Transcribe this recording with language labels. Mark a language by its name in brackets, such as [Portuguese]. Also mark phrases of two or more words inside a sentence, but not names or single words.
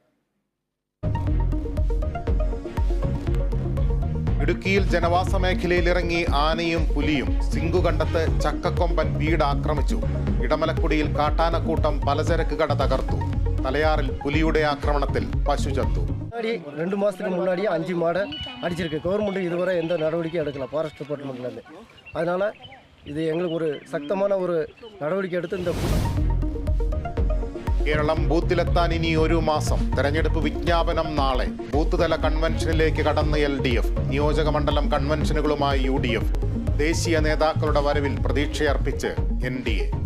[Malayalam] ഇടുക്കിയിൽ ജനവാസ മേഖലയിൽ ഇറങ്ങി ആനയും പുലിയും. സിംഗുകണ്ടത്ത് ചക്കക്കൊമ്പൻ വീട് ആക്രമിച്ചു. ഇടമലക്കുടിയിൽ കാട്ടാനക്കൂട്ടം പലചരക്ക് കട തകർത്തു. തലയാറിൽ പുലിയുടെ ആക്രമണത്തിൽ പശു ചത്തു. [Tamil] 2 மாதத்துக்கு முன்னாடியே 5 மாடை அடிச்சிருக்கு. கவர்மெண்ட் இதுவரை எந்த நடவடிக்கையும் எடுக்கல [English] forest departmentலேருந்து. [Malayalam] அதனால் ഇത് ഞങ്ങൾക്ക് ഒരു ശക്തമായ ഒരു നടപടിക്ക് എടുത്ത് കേരളം ബൂത്തിലെത്താൻ ഇനി 1 മാസം. തെരഞ്ഞെടുപ്പ് വിജ്ഞാപനം നാളെ. ബൂത്ത് തല കൺവെൻഷനിലേക്ക് കടന്ന് LDF. നിയോജക മണ്ഡലം കൺവെൻഷനുകളുമായി UDF. ദേശീയ നേതാക്കളുടെ വരവിൽ പ്രതീക്ഷയർപ്പിച്ച് NDA.